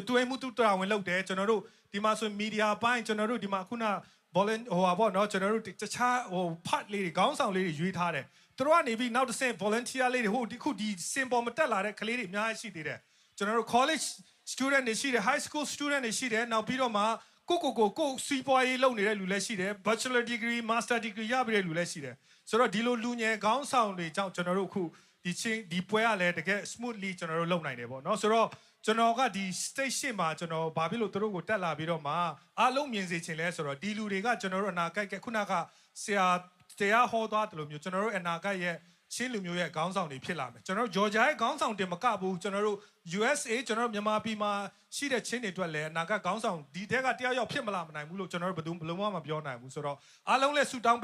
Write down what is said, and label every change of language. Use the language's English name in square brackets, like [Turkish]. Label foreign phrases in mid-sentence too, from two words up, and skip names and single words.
[Burmese] တွေ့မှုသူ့တာဝန်လုပ်တယ်ကျွန်တော်တို့ဒီမှာဆိုမီဒီယာပိုင်းကျွန်တော်တို့ဒီမှာခုန volunteer ဟိုပါပေါ့နော်ကျွန်တော်တို့တခြားဟို part လေး တွေခေါင်းဆောင်လေးတွေရွေးထားတယ်သူတို့ကနေပြီးနောက်တစ်ဆင့် volunteer လေးတွေဟိုဒီခုဒီ symbol မတက်လာတဲ့ကလေးတွေအများကြီးရှိသေးတယ်ကျွန်တော်တို့ [English] college student [Burmese] တွေရှိတယ် [English] high school student [Burmese] တွေရှိတယ်နောက်ပြီးတော့မှကိုစီးပွားရေးလုပ်နေတဲ့လူလည်းရှိတယ် [English] bachelor degree master degree [Burmese] ရပြီးတဲ့လူလည်းရှိတယ်ဆိုတော့ဒီလိုလူငယ်ခေါင်းဆောင်တွေကြောင့်ကျွန်တော်တို့အခုဒီပွဲကလည်းတကယ် smoothly ကျွန်တော်တို့လုပ်နိုင်တယ်ပေါ့နော်ဆိုတော့ကျွန်တော်ကဒီ stage ရှေ့မှာကျွန် တော်ဘာဖြစ်လို့သူတို့ကိုတက်လာပြီးတော့မှအားလုံးမြင်စေချင်လဲဆိုတော့ဒီလူတွေကကျွန်တော်တို့အနာဂတ်ခုနကဆရာတရားဟောသွားတယ်လို့မျိုးကျွန်တော်တို့အနာဂတ်ရဲ့ချင်းလူမျိုးရဲ့ခေါင်းဆောင်တွေဖြစ်လာမယ်ကျွန်တော်တို့ဂျော်ဂျာရဲ့ခေါင်းဆောင်တင်မကဘူးကျွန်တော်တို့ USA ကျွန်တော်တို့မြန်မာပြည်မှာရှိတဲ့ချင်းတွေအတွက်လည်းအနာဂတ်ခေါင်းဆောင်ဒီတဲကတယောက်ယောက်ဖြစ်မလာမနိုင်ဘူးလို့ကျွန်တော်တို့ဘယ်လုံးမှမပြောနိုင်ဘူးဆိုတော့အားလုံးလည်းဆူတောင်း